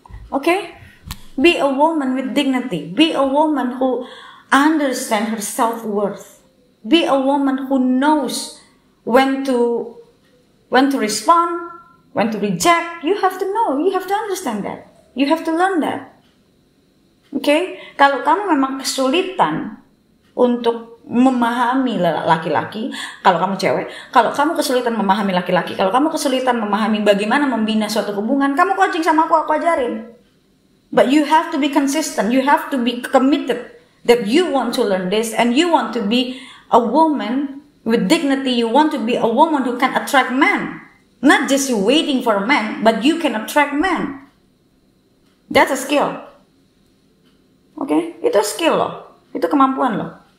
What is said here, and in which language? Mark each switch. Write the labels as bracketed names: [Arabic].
[English] Okay? Be a woman with dignity. Be a woman who understands her self-worth. Be a woman who knows when to respond, when to reject. You have to know. You have to understand that. You have to learn that. Okay? [Indonesian] Kalau kamu memang kesulitan untuk memahami laki-laki, kalau kamu cewek, kalau kamu kesulitan memahami laki-laki, kalau kamu kesulitan memahami bagaimana membina suatu hubungan, kamu coaching sama aku ajarin. [English] But you have to be consistent. You have to be committed that you want to learn this and you want to be a woman with dignity. You want to be a woman who can attract men. Not just waiting for a man, but you can attract men. That's a skill. Okay? [Indonesian] Itu skill loh. Itu kemampuan loh.